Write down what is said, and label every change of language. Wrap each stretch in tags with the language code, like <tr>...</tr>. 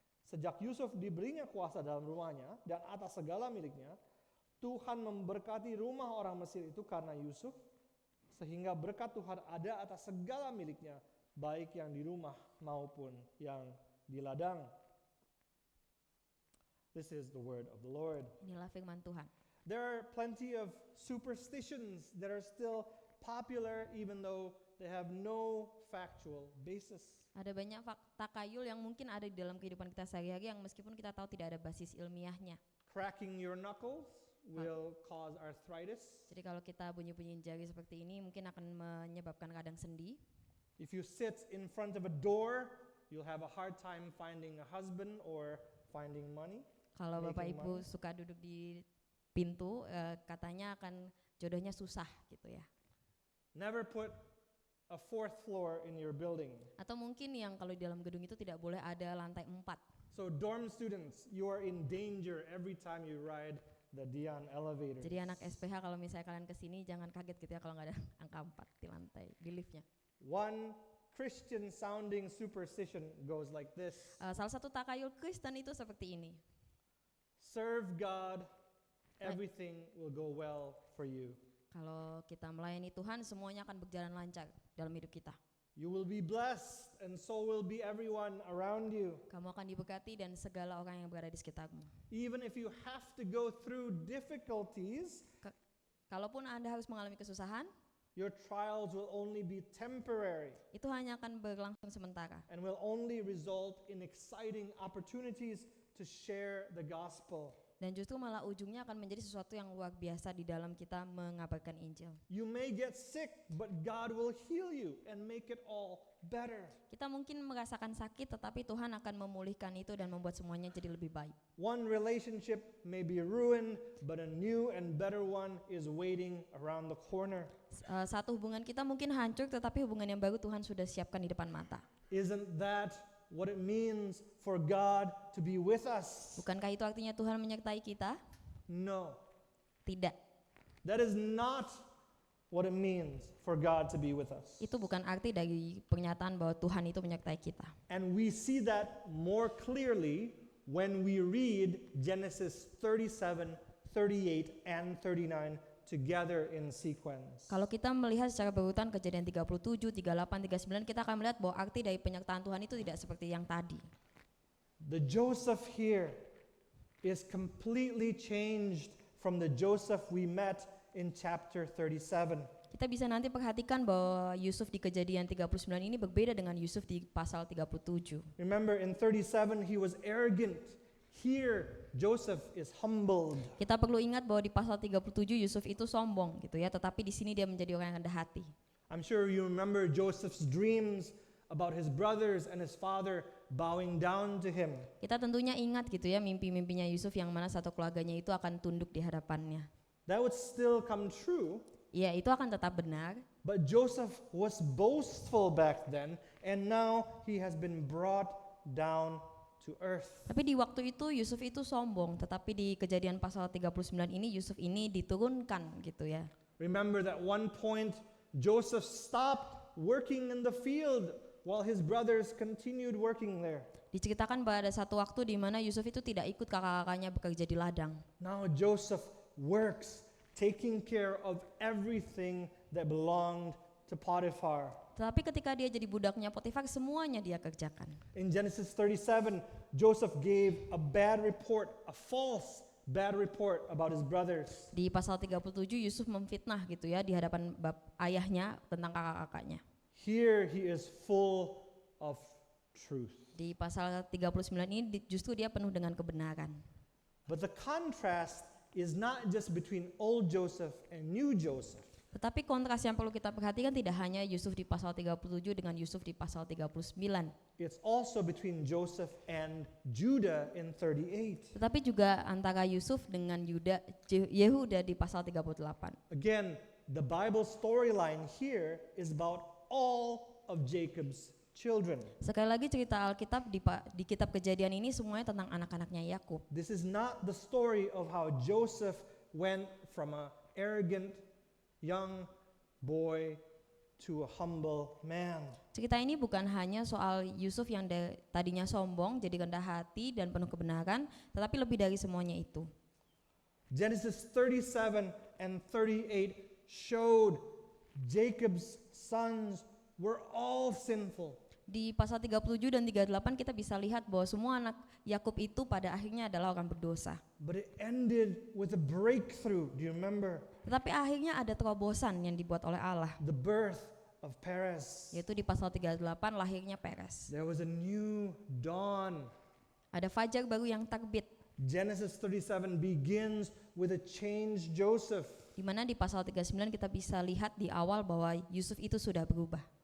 <id>Sejak Yusuf diberinya kuasa dalam rumahnya dan atas segala miliknya, Tuhan memberkati rumah orang Mesir itu karena Yusuf, sehingga berkat Tuhan ada atas segala miliknya, baik yang di rumah maupun yang di ladang.</id> <en>This is the word of the Lord.</en> <id>Inilah firman Tuhan.</id> <en>There are plenty of superstitions that are still popular even though they have no factual basis.</en> <id>Ada banyak takayul yang mungkin ada di dalam kehidupan kita sehari-hari yang meskipun kita tahu tidak ada basis ilmiahnya.</id> <en>Cracking your knuckles will cause arthritis.</en> <id>Jadi kalau kita bunyi-bunyiin jari seperti ini mungkin akan menyebabkan radang sendi.</id> <en>If you sit in front of a door, you'll have a hard time finding a husband or finding money.</en> <id>Kalau Bapak Ibu suka duduk di pintu, katanya akan jodohnya susah gitu ya.</id> <en>Never put a fourth floor in your building.</en> <id>Atau mungkin yang kalau di dalam gedung itu tidak boleh ada lantai 4.</id> <en>So dorm students, you are in danger every time you ride the Dian elevator.</en> <id>Jadi anak SPH kalau misalnya kalian kesini jangan kaget gitu ya kalau nggak ada angka 4 di lantai, di liftnya.</id> <en>One Christian sounding superstition goes like this.</en> <id>Salah satu takayul Kristen itu seperti ini.</id> <en>Serve God, everything will go well for you.</en> <id>Kalau kita melayani Tuhan, semuanya akan berjalan lancar dalam hidup kita.</id> <en>You will be blessed and so will be everyone around you.</en> <id>Kamu akan diberkati dan segala orang yang berada di sekitarmu.</id> <en>Even if you have to go through difficulties,</en> <id>Kalaupun Anda harus mengalami kesusahan,</id> <en>your trials will only be temporary.</en> <id>Itu hanya akan berlangsung sementara.</id> <en>And will only result in exciting opportunities to share the gospel.</en> <id>Dan justru malah ujungnya akan menjadi sesuatu yang luar biasa di dalam kita mengabarkan Injil.</id> <en>You may get sick, but God will heal you and make it all better.</en> <id>Kita mungkin merasakan sakit, tetapi Tuhan akan memulihkan itu dan membuat semuanya jadi lebih baik.</id> <en>One relationship may be ruined, but a new and better one is waiting around the corner.</en> <id>Satu hubungan kita mungkin hancur, tetapi hubungan yang baru Tuhan sudah siapkan di depan mata.</id> <en>Isn't that what it means for God to be with us?</en> <id>Bukankah itu artinya Tuhan menyertai kita?</id> <en>No.</en> <id>Tidak.</id> <en>That is not what it means for God to be with us.</en> <id>Itu bukan arti dari pernyataan bahwa Tuhan itu menyertai kita.</id> <en>And we see that more clearly when we read Genesis 37, 38, and 39 together in sequence.</en> <id>Kalau kita melihat secara berurutan Kejadian 37, 38, 39, kita akan melihat bahwa arti dari penyertaan Tuhan itu tidak seperti yang tadi.</id> <en>The Joseph here is completely changed from the Joseph we met in chapter 37.</en> <id>Kita bisa nanti perhatikan bahwa Yusuf di Kejadian 39 ini berbeda dengan Yusuf di pasal 37.</id> <en>Remember, in 37 he was arrogant. Here Joseph is humbled.</en> <id>Kita perlu ingat bahwa di pasal 37 Yusuf itu sombong gitu ya, tetapi di sini dia menjadi orang yang rendah hati.</id> <en>I'm sure you remember Joseph's dreams about his brothers and his father bowing down to him.</en> <id>Kita tentunya ingat gitu ya mimpi-mimpinya Yusuf yang mana satu keluarganya itu akan tunduk di hadapannya.</id> <en>That would still come true,</en> <id>Ya, itu akan tetap benar.</id> <en>but Joseph was boastful back then, and now he has been brought down to earth.</en> <id>Tapi di waktu itu Yusuf itu sombong, tetapi di Kejadian pasal 39 ini Yusuf ini diturunkan gitu ya.</id> <en>Remember that one point Joseph stopped working in the field while his brothers continued working there.</en> <id>Diceritakan bahwa ada satu waktu di mana Yusuf itu tidak ikut kakak-kakaknya bekerja di ladang.</id> <en>Now Joseph works, taking care of everything that belonged to Potiphar.</en> <id>Tetapi ketika dia jadi budaknya Potifar, semuanya dia kerjakan.</id> <en>In Genesis 37, Joseph gave a bad report, a false bad report about his brothers.</en> <id>Di pasal 37 Yusuf memfitnah gitu ya di hadapan ayahnya tentang kakak-kakaknya.</id> <en>Here he is full of truth.</en> <id>Di pasal 39 ini justru dia penuh dengan kebenaran.</id> <en>But the contrast is not just between old Joseph and new Joseph.</en> <id>Tetapi kontras yang perlu kita perhatikan tidak hanya Yusuf di pasal 37 dengan Yusuf di pasal 39.</id> <en>It's also between Joseph and Judah in 38.</en> <id>Tetapi juga antara Yusuf dengan Yehuda di pasal 38.</id> <en>Again, the Bible storyline here is about all of Jacob's children.</en> <id>Sekali lagi cerita Alkitab di kitab Kejadian ini semuanya tentang anak-anaknya Yakub.</id> <en>This is not the story of how Joseph went from an arrogant young boy to a humble man.</en> <id>Cerita ini bukan hanya soal Yusuf yang tadinya sombong jadi rendah hati dan penuh kebenaran, tetapi lebih dari semuanya itu.</id> <en>Genesis 37 and 38 showed Jacob's sons were all sinful.</en> <id>Di pasal 37 dan 38 kita bisa lihat bahwa semua anak Yakub itu pada akhirnya adalah orang berdosa.</id> <en>But it ended with a breakthrough. Do you remember?</en> <id>Tetapi akhirnya ada terobosan yang dibuat oleh Allah,</id> <en>The birth of Perez.</en> <id>yaitu di pasal 38 lahirnya Peres.</id> <en>There was a new dawn.</en> <id>Ada fajar baru yang terbit,</id> <en>Genesis 37 begins with a changed Joseph.</en> <id>di mana di pasal 39 kita bisa lihat di awal bahwa Yusuf itu sudah berubah.</id>